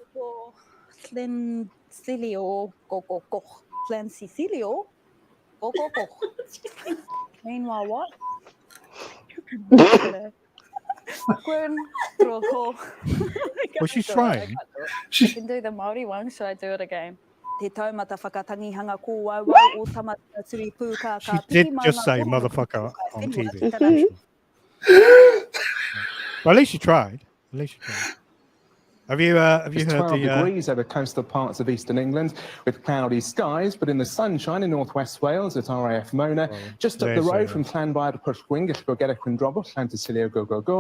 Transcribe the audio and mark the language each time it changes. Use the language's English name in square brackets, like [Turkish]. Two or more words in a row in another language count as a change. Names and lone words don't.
[English] Flancilio, go. Flancilio, go. Meanwhile, what? Was she trying? I can do the Māori one. Should I do it again? Te taumata whakatangi hanga ko wau o tamata turi pūka She did just say motherfucker on TV. Well, at least you tried. Have you heard It's the 12 degrees over coastal parts of eastern England with cloudy skies, but in the sunshine in northwest Wales at RAF Mona, just up the road from Llanfair to Pwllgwyngyll at Gogera Cwndrobwll, Llantysilio go.